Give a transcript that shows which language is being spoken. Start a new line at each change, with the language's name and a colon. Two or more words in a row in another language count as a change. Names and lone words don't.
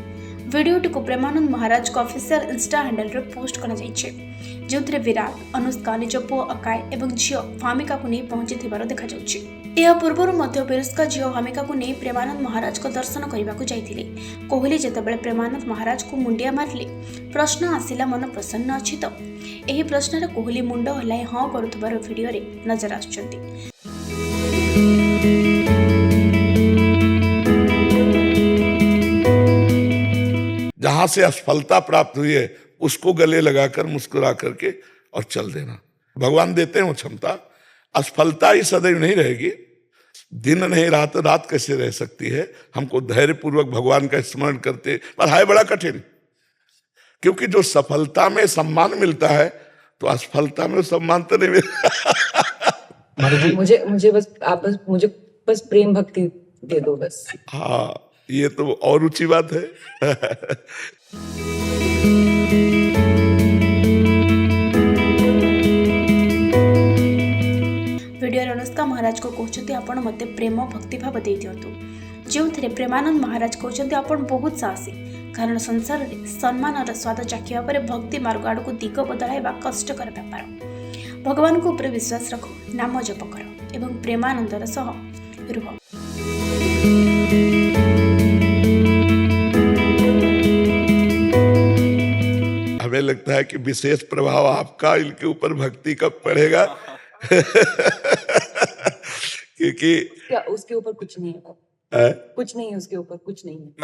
Odia: ଭିଡ଼ିଓଟିକୁ ପ୍ରେମାନନ୍ଦ ମହାରାଜଙ୍କ
English: official Insta handlere
Odia: ପୋଷ୍ଟ କରାଯାଇଛି, ଯେଉଁଥିରେ ବିରାଟ, ଅନୁଷ୍କା ନିଜ ପୁଅ ଅକାୟ ଏବଂ ଝିଅ ଭାମିକାକୁ ନେଇ ପହଞ୍ଚିଥିବାର ଦେଖାଯାଉଛି। ଏହା ପୂର୍ବରୁ ମଧ୍ୟ ବିରୁଷ୍କା ଝିଅ ଭାମିକାକୁ ନେଇ ପ୍ରେମାନନ୍ଦ ମହାରାଜଙ୍କ ଦର୍ଶନ କରିବାକୁ ଯାଇଥିଲେ। କୋହଲି ଯେତେବେଳେ ପ୍ରେମାନନ୍ଦ ମହାରାଜଙ୍କୁ ମୁଣ୍ଡିଆ ମାରିଲେ, ପ୍ରଶ୍ନ ଆସିଲା ମନ ପ୍ରସନ୍ନ ଅଛି ତ? ଏହି ପ୍ରଶ୍ନରେ କୋହଲି ମୁଣ୍ଡ ହଲାଇ ହଁ କରୁଥିବାର ଭିଡ଼ିଓରେ ନଜର ଆସୁଛନ୍ତି।
Hindi: जहां से असफलता प्राप्त हुई है उसको गले लगाकर मुस्कुरा करके और चल देना। भगवान देते हैं वो क्षमता। असफलता ही सदैव नहीं रहेगी, दिन नहीं रात, रात कैसे रह सकती है। हमको धैर्यपूर्वक भगवान का स्मरण करते, पर है बड़ा कठिन, क्योंकि जो सफलता में सम्मान मिलता है तो असफलता में सम्मान तो नहीं मिलता। मुझे बस आप बस मुझे बस प्रेम भक्ति दे दो बस। हाँ, ये तो और ऊंची बात है।
Odia: ଭିଡ଼ିଓରେ ଅନୁଷ୍କା ମହାରାଜ କହୁଛନ୍ତି ଆପଣ ମୋତେ ପ୍ରେମ ଭକ୍ତି ଭାବ ଦେଇ ଦିଅନ୍ତୁ, ଯେଉଁଥିରେ ପ୍ରେମାନନ୍ଦ ମହାରାଜ କହୁଛନ୍ତି ଆପଣ ବହୁତ ସାହସୀ, କାରଣ ସଂସାରରେ ସମ୍ମାନର ସ୍ୱାଦ ଚାଖିବା ପରେ ଭକ୍ତି ମାର୍ଗ ଆଡ଼କୁ ଦିଗ ବଦଳାଇବା କଷ୍ଟକର ବ୍ୟାପାର। ଭଗବାନଙ୍କ ଉପରେ ବିଶ୍ୱାସ ରଖ, ନାମ ଜପ କର ଏବଂ ପ୍ରେମାନନ୍ଦର ସହ ରୁହ।
Hindi: हमें लगता है कि विशेष प्रभाव आपका इनके ऊपर भक्ति कब पड़ेगा। क्योंकि क्या उसके ऊपर कुछ नहीं है, कुछ नहीं है उसके ऊपर, कुछ नहीं है।